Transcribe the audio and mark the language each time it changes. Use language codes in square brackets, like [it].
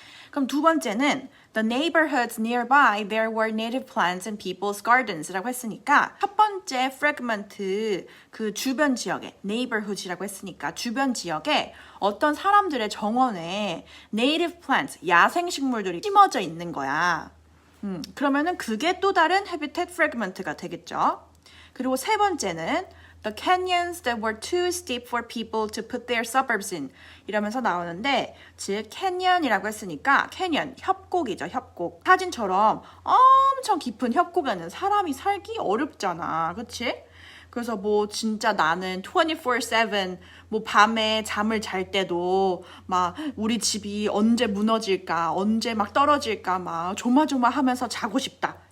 [ko] 그럼 두 번째는 [en] The neighborhoods nearby, there were native plants in people's gardens [ko] 라고 했으니까 첫 번째 fragment 그 주변 지역에 neighborhood이라고 했으니까 주변 지역에 어떤 사람들의 정원에 native plants, 야생 식물들이 심어져 있는 거야. 그러면은 그게 또 다른 habitat fragment가 되겠죠. 그리고 세 번째는 [en] The canyons that were too steep for people to put their suburbs in [ko] 이러면서 나오는데 즉 canyon이라고 했으니까 canyon, 협곡이죠. 협곡. 사진처럼 엄청 깊은 협곡에는 사람이 살기 어렵잖아. 그치? 그래서 뭐 진짜 나는 24/7 뭐 밤에 잠을 잘 때도 막 우리 집이 언제 무너질까 언제 막 떨어질까 막 조마조마하면서 자고 싶다.